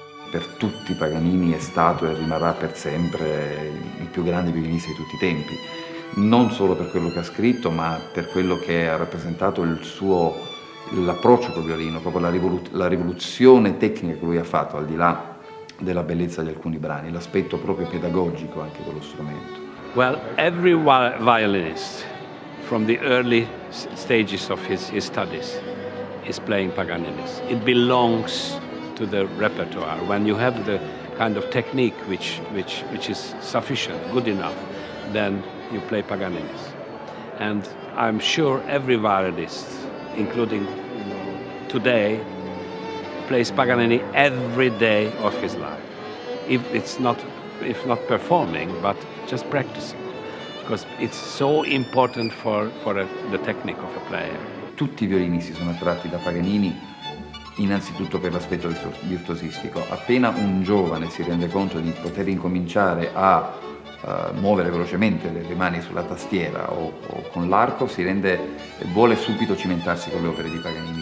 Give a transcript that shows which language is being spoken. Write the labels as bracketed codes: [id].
[it] Per tutti Paganini è stato e rimarrà per sempre il più grande violinista di tutti i tempi, non solo per quello che ha scritto, ma per quello che ha rappresentato l'approccio col violino, proprio la rivoluzione tecnica che lui ha fatto, al di là della bellezza di alcuni brani, l'aspetto proprio pedagogico anche dello strumento. [en] Well, every violinist from the early stages of his studies is playing Paganinis. It belongs to the repertoire. When you have the kind of technique which is sufficient, good enough, then you play Paganinis. And I'm sure every violinist, including today, plays Paganini every day of his life. If not performing, but just practicing, because it's so important for the technique of a player. [it] Tutti i violinisti sono attratti da Paganini innanzitutto per l'aspetto virtuosistico. Appena un giovane si rende conto di poter incominciare a muovere velocemente le mani sulla tastiera o con l'arco, vuole subito cimentarsi con le opere di Paganini.